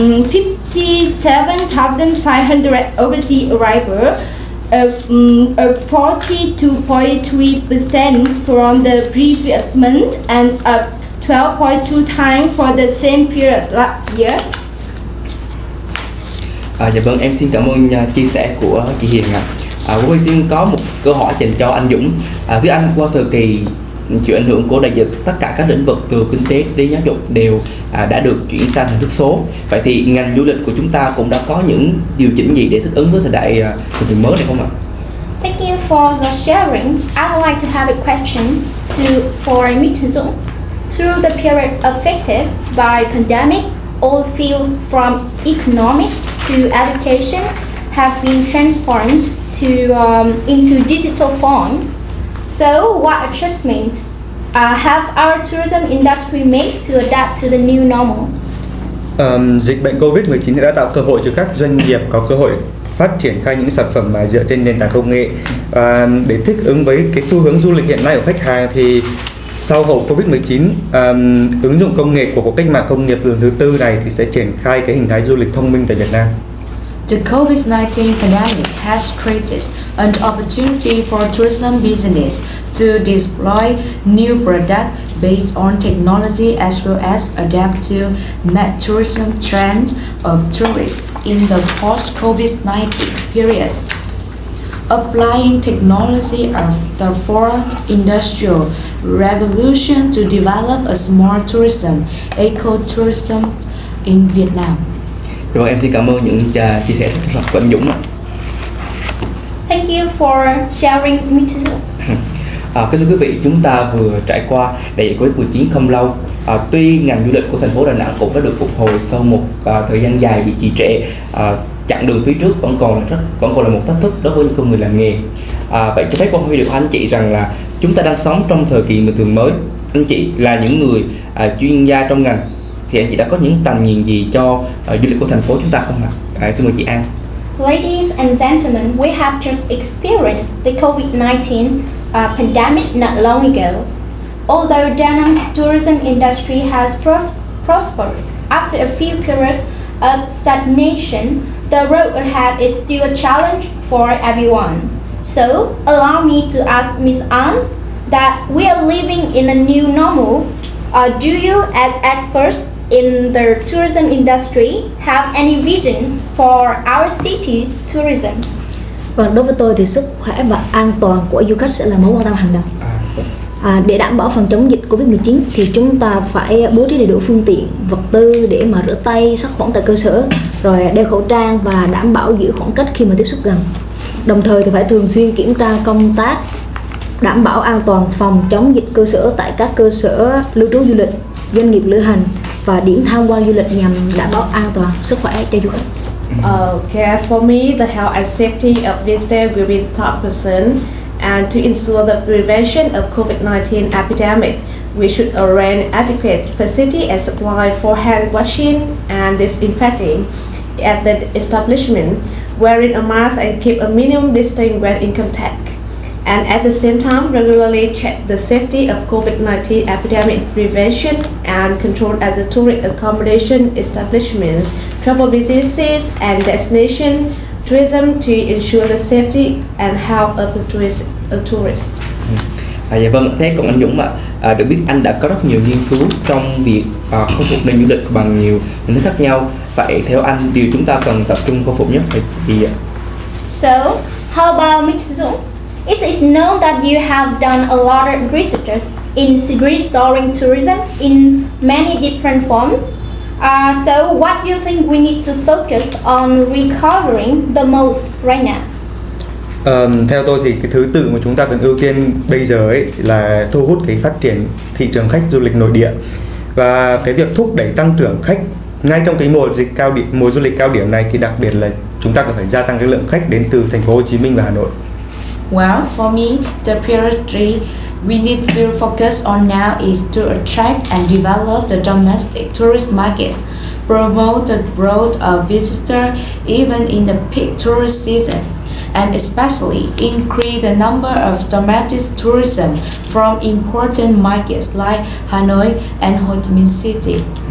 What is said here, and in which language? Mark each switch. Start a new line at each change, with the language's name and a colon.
English: 57,500 overseas arrivals, of 42.3% from the previous month and up 12.2 times for the same period last year.
Vietnamese: Dạ vâng, em xin cảm ơn chia sẻ của chị Hiền ạ. Tôi xin có một câu hỏi dành cho anh Dũng. Thưa anh, qua thời kỳ chịu ảnh hưởng của đại dịch, tất cả các lĩnh vực từ kinh tế đến giáo dục đều đã được chuyển sang hình thức số. Vậy thì ngành du lịch của chúng ta cũng đã có những điều chỉnh gì để thích ứng với thời đại bình thường mới này không ạ?
English: Thank you for the sharing. I would like to have a question for Mr. Dũng. Through the period affected by pandemic, all fields from economic to education have been transformed into digital form. So, what adjustments have our tourism industry made to adapt to the new normal?
Vietnamese: Dịch bệnh Covid-19 đã tạo cơ hội cho các doanh nghiệp có cơ hội phát triển khai những sản phẩm mà dựa trên nền tảng công nghệ. Để thích ứng với cái xu hướng du lịch hiện nay của khách hàng thì sau hậu Covid-19, ứng dụng công nghệ của cuộc cách mạng công nghiệp lần thứ tư này thì sẽ triển khai cái hình thái du lịch thông minh tại Việt Nam.
English: The COVID-19 pandemic has created an opportunity for tourism business to deploy new products based on technology as well as adapt to meet tourism trends of tourists in the post-COVID-19 period. Applying technology of the fourth industrial revolution to develop a smart tourism, eco-tourism in Vietnam.
Vietnamese: Vâng, em xin cảm ơn những chia sẻ rất là của anh Dũng ạ.
English: Thank you for sharing, Mr. Dũng.
Vietnamese: Kính thưa quý vị, chúng ta vừa trải qua đại dịch Covid-19 không lâu. Tuy ngành du lịch của thành phố Đà Nẵng cũng đã được phục hồi sau một thời gian dài bị trì trệ, chặng đường phía trước vẫn còn là một thách thức đối với những con người làm nghề. Vậy cho phép con hỏi điều của anh chị rằng là chúng ta đang sống trong thời kỳ bình thường mới. Anh chị là những người chuyên gia trong ngành thì anh chị đã có những tầm nhìn gì cho du lịch của thành phố chúng ta không ạ? Xin mời chị An.
English: Ladies and gentlemen, we have just experienced the COVID-19 pandemic not long ago. Although Da Nang's tourism industry has prospered after a few periods of stagnation, the road ahead is still a challenge for everyone. So, allow me to ask Ms. An that we are living in a new normal. Do you, as experts in the tourism industry, have any vision for our city tourism?
Vietnamese: Vâng, đối với tôi thì sức khỏe và an toàn của du khách sẽ là mối quan tâm hàng đầu. Để đảm bảo phòng chống dịch Covid-19 thì chúng ta phải bố trí đầy đủ phương tiện, vật tư để mà rửa tay, sát khuẩn tại cơ sở, rồi đeo khẩu trang và đảm bảo giữ khoảng cách khi mà tiếp xúc gần. Đồng thời thì phải thường xuyên kiểm tra công tác đảm bảo an toàn phòng chống dịch cơ sở tại các cơ sở lưu trú du lịch, doanh nghiệp lữ hành và điểm tham quan du lịch nhằm đảm bảo an toàn sức khỏe cho du khách.
English: Okay, for me, the health and safety of visitors will be top concern. And to ensure the prevention of COVID-19 epidemic, we should arrange adequate facility and supply for hand washing and disinfecting at the establishment, wearing a mask and keep a minimum distance when in contact. And at the same time, regularly check the safety of COVID-19 epidemic prevention and control at the tourist accommodation establishments, travel businesses and destination tourism to ensure the safety and health of the tourists.
Vietnamese: Dạ vâng, thế còn anh Dũng ạ, được biết anh đã có rất nhiều nghiên cứu trong việc khôi phục nền du lịch bằng nhiều hình thức khác nhau. Vậy theo anh, điều chúng ta cần tập trung khôi phục nhất là gì ạ?
English: So, how about Mr. Dũng? It is known that you have done a lot of research in restoring tourism in many different forms. So, what do you think we need to focus on recovering the most right now?
Vietnamese: Theo tôi thì cái thứ tự mà chúng ta cần ưu tiên bây giờ ấy là thu hút cái phát triển thị trường khách du lịch nội địa và cái việc thúc đẩy tăng trưởng khách ngay trong cái mùa du lịch cao điểm này thì đặc biệt là chúng ta cần phải gia tăng cái lượng khách đến từ thành phố Hồ Chí Minh và Hà Nội.
English: Well, for me, the priority we need to focus on now is to attract and develop the domestic tourist market, promote the growth of visitors even in the peak tourist season, and especially increase the number of domestic tourism from important markets like Hanoi and Ho Chi Minh City.